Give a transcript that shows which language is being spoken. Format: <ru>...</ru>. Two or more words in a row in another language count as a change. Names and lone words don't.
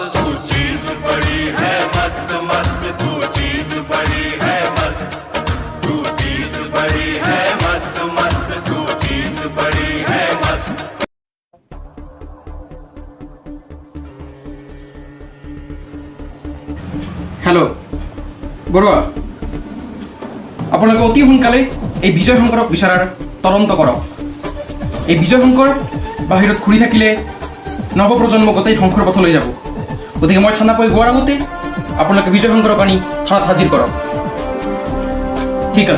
<hi>तू चीज बड़ी है मस्त मस्त, तू चीज बड़ी है मस्त, तू चीज बड़ी है मस्त मस्त, तू चीज बड़ी है मस्त।</hi> <as>हेलो बरुआ, আপোনালোকে অতি সোনকালে এই বিজয় শংকৰক বিচাৰাৰ তদন্ত কৰক। এই বিজয় শংকৰ বাহিৰত ঘূৰি থাকিলে নৱপ্ৰজন্ম গোটেই ধ্বংসৰ পথলৈ যাব। গতিকে মই থানা পাই গোৱাৰ আগতে আপোনালোকে বিজয় শংকৰক আনি থানাত হাজিৰ কৰক। ঠিক আছে।</as>